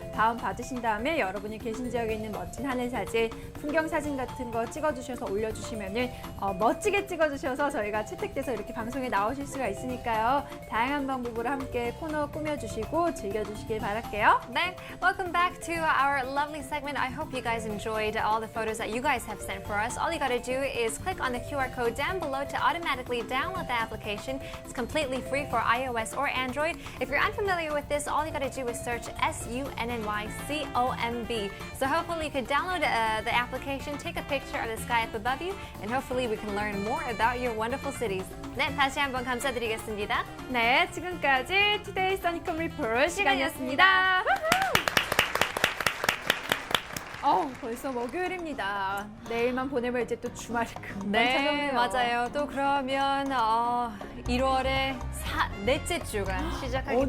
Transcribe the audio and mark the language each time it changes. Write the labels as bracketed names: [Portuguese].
[Korean] 다운 받으신 다음에 여러분이 계신 지역에 있는 멋진 하늘 사진, 풍경 사진 같은 거 찍어주셔서 올려주시면은 멋지게 찍어주셔서 저희가 채택돼서 이렇게 방송에 나오실 수가 있으니까요. 다양한 방법으로 함께 코너 꾸며주시고 즐겨주시길 바랄게요. 네, [English] welcome back to our lovely segment. I hope you guys enjoyed all the photos that you guys have sent for us. All you gotta do is click on the QR code down below to automatically download the application. It's completely free for iOS or Android. If you're unfamiliar with this, all you gotta do is search SUNNYCOMB. So hopefully you could download the application, take a picture of the sky up above you, and hopefully we can learn more about your wonderful cities. [Korean] 네, 다시 한번 감사드리겠습니다. 네, 지금까지 투데이 써니콤 리포트 시간이었습니다. 벌써 목요일입니다. 내일만 보내면 이제 또 주말이 금방 네, 찾아오네요. 맞아요. 또 그러면 1월의 넷째 주가 시작하기